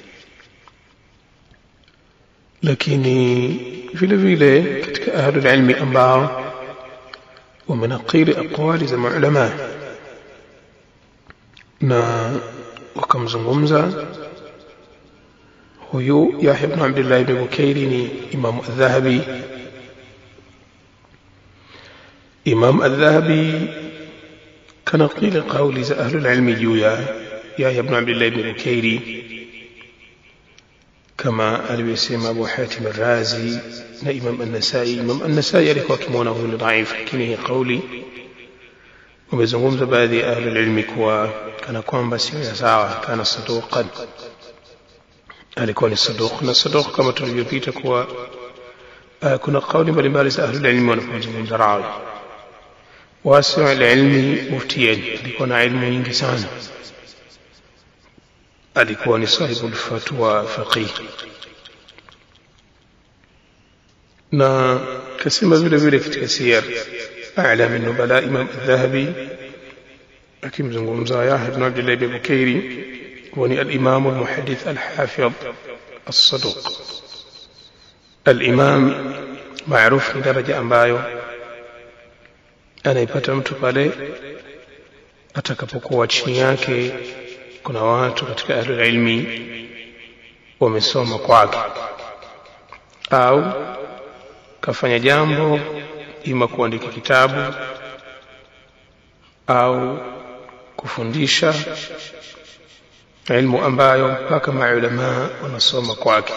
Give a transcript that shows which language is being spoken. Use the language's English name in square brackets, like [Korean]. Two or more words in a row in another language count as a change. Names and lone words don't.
[Swahili] Lakini vile vile katika [Arabic] أهل العلم [Swahili] ambao wamenakili aqwali za maulama na wakamzungumza huyu Yahya ibn Abdullah ibn Bukairi ni Imam al-Dhahabi. Imam al-Dhahabi kanaqili qawli za [Arabic] أهل العلم [Swahili] juu ya Yahya ibn Abdullah ibn Bukairi kama alivyosema Abu Hatim al-Razi na Imam an-Nasa'i. Imam an-Nasa'i alikuwa akimwona huyu ni dhaifu, lakini hii kauli wamezungumza baadhi ya [Arabic] أهل العلم [Swahili] kuwa kana kwamba sio sawa, [Arabic] كان صدوقا, [Swahili] alikuwa ni saduq. Na saduq kama tulivyopita kuwa kuna kauli mbalimbali za [Arabic] أهل العلم [Swahili] wanapozungumza rawi. [Arabic] واسع العلم مفتيا, [Swahili] alikuwa na ilmu nyingi sana, alikuwa ni [Arabic] صاحب الفتوى فقيه. [Swahili] Na kasema vile vile katika siyar a'lam an-nubala Imam al-Dhahabi akimzungumza Yahya ibn Abdullah ibn Bukairi [Arabic] هو الإمام المحدث الحافظ الصدوق. الإمام معروف لدرجة [Swahili] ambayo anaipata mtu pale atakapokuwa chini yake kuna watu katika [Arabic] أهل العلم [Swahili] wamesoma kwake, au kafanya jambo ima kuandika kitabu au kufundisha ilmu ambayo mpaka maulama wanasoma kwake.